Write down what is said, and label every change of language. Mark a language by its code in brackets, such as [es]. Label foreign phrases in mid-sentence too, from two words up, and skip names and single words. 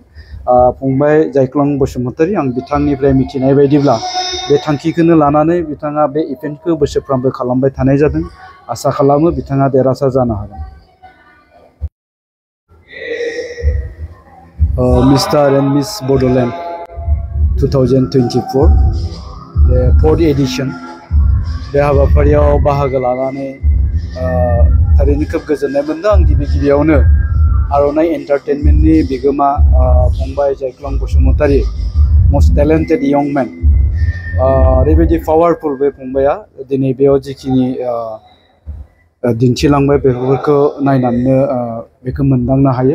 [brx] फंबाय जायख्लं बसुमतारी आं बिथांनिफ्राय मिथिनाय बायदिब्ला बे थांखिखौनो लानानै बिथाङा बे इभेन्टखौ बोसोरफ्रोमबो खालामबाय थानाय जादों। आसा खालामो बिथाङा देरहासार जानो हागोन। मिस्टार एन्ड मिस बड'लेण्ड 2024 the 4th edition बे हाबाफारियाव बाहागो लानानै थारैनो खोब गोजोननाय मोनदों। आं गिबियावनो आर'नाइ एन्टारटेनमेन्टनि बिगोमा फंबाय जायख्लं बसुमतारी [en] most talented young man [brx] ओरैबायदि पावारफुल बे फंबाया दिनै बेयाव जिखिनि दिन्थिलांबाय बेफोरखौ नायनानै बेखौ मोनदांनो हायो।